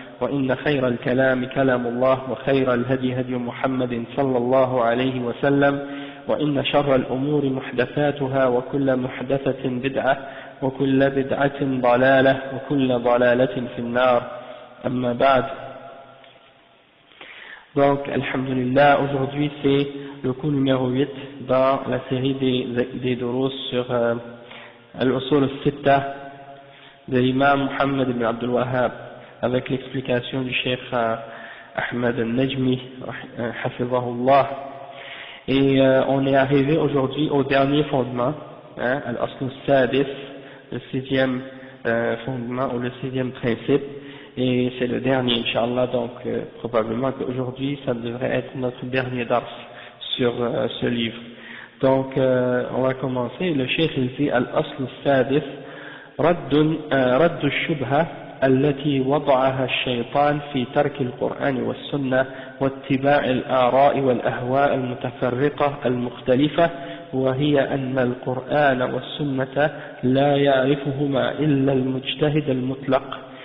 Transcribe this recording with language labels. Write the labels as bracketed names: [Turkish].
[Arabic] وإن خير الكلام كلام الله، وخير الهدي هدي محمد صلى الله عليه وسلم، وإن شر الأمور محدثاتها، وكل محدثة بدعة، وكل بدعة ضلالة، وكل ضلالة في النار. أما بعد. [French] Donc, alhamdulillah, aujourd'hui c'est le cours numéro 8 dans la série des durus sur Al-Usul al-Sitta de l'imam Muhammad ibn Abdul Wahhab, avec l'explication du cheikh Ahmed al-Najmi, hafizahullah. Et on est arrivé aujourd'hui au dernier fondement, Al-Asl al-Sadis, le sixième fondement ou le sixième principe. Et c'est le dernier, Inch'Allah, donc probablement qu'aujourd'hui ça devrait être notre dernier dars sur ce livre. Donc on va commencer. Le cheikh il dit [Arabic] Al-Asl al-Sadis رد الشبهة التي وضعها الشيطان في ترك القرآن والسنة واتباع الآراء والأهواء المتفرقة المختلفة، وهي أن القرآن والسنة لا يعرفهما إلا المجتهد المطلق،